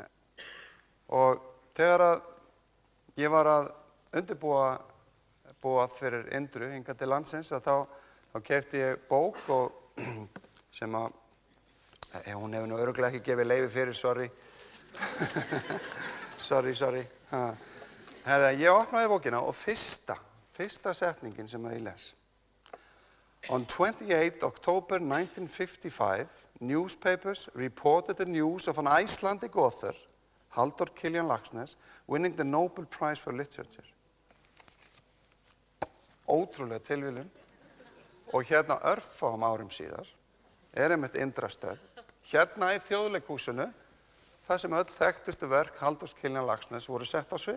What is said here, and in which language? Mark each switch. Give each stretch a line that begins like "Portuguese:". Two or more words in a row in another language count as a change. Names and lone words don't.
Icelandic: Og þegar að ég var að undirbúa fyrir Indru hingað til landsins, að þá keypti ég bók og sem að, hún hefur nú örugglega ekki gefið leyfi fyrir, sorry. Sorry. Herra, ég opnaði bókina og fyrsta setningin sem ég les.
English: On 28th October 1955, newspapers reported the news of an Icelandic author, Halldór Kiljan Laxness, winning the Nobel Prize for Literature.
Icelandic: Ótrúlega tilviljun. Og hérna örfáum árum síðar einmitt Indra stödd, hérna í Þjóðleikhúsinu, það sem öll þekktustu verk Halldórs Kiljan Laxness voru sett á svið.